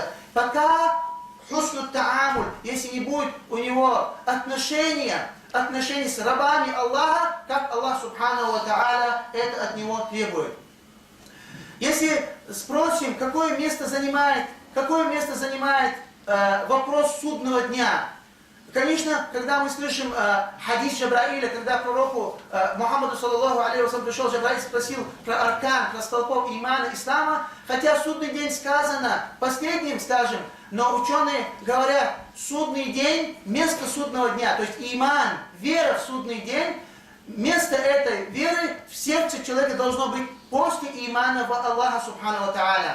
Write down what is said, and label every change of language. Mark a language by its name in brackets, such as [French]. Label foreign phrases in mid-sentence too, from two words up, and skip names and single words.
[Russian] Пока [Arabic] حسن التعامل, [Russian] если не будет у него отношения с рабами Аллаха, как Аллах [Arabic] سبحانه وتعالى [Russian] это от него требует. Если спросим, какое место занимает вопрос судного дня. Конечно, когда мы слышим хадис Джабраиля, когда пророку Мухаммаду [Arabic] صلى الله عليه وسلم [Russian] пришел Джабраиль, спросил про аркан, про столпов имана ислама, хотя судный день сказано последним, скажем, но ученые говорят, судный день, место судного дня, то есть иман, вера в судный день, место этой веры в сердце человека должно быть после имана в Аллаха [Arabic] سبحانه وتعالى.